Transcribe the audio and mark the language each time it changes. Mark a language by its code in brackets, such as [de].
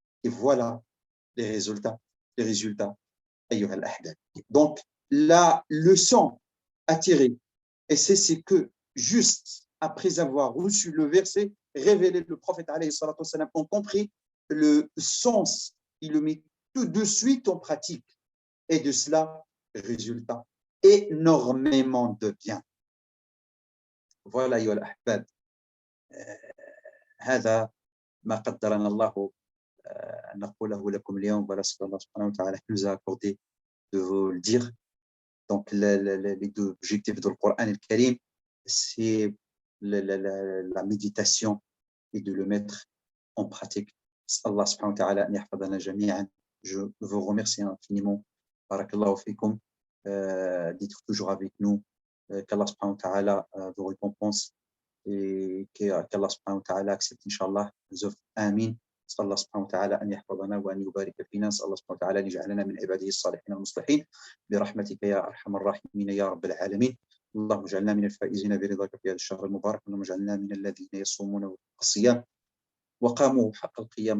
[fr] Et voilà les résultats. [ar] Ayyuha al-ahbab. [fr] Donc, la leçon à tirer, et c'est que juste après avoir reçu le verset révélé, le prophète alayhi salatu wassalam, ont compris le sens, il le met tout de suite en pratique. Et de cela résultat énormément de bien. Voilà, [ar] أيها الأحباب, هذا ما قدرنا الله أن نقوله لكم اليوم. [fr] Voilà ce qu'Allah subhanahu wa ta'ala nous a accordé de vous le dire. Donc, les deux objectifs du Coran al-Karim, c'est la méditation et de le mettre en pratique. [ar] Allah subhanahu wa ta'ala an yahfadana jami'an. [fr] Je vous remercie infiniment. [ar] Barakallahu fikum. [fr] D'être toujours avec nous. Qu'Allah subhanahu wa ta'ala vous récompense et qu'Allah subhanahu wa ta'ala accepte, Inch'Allah, nos œuvres. [ar] Amin. نسأل الله سبحانه وتعالى أن يحفظنا وأن يبارك فينا. نسأل الله سبحانه وتعالى أن يجعلنا من عباده الصالحين المصلحين برحمتك يا أرحم الراحمين يا رب العالمين. اللهم اجعلنا من الفائزين برضاك في هذا الشهر المبارك. اللهم اجعلنا من الذين يصومون الصيام وقاموا حق القيام.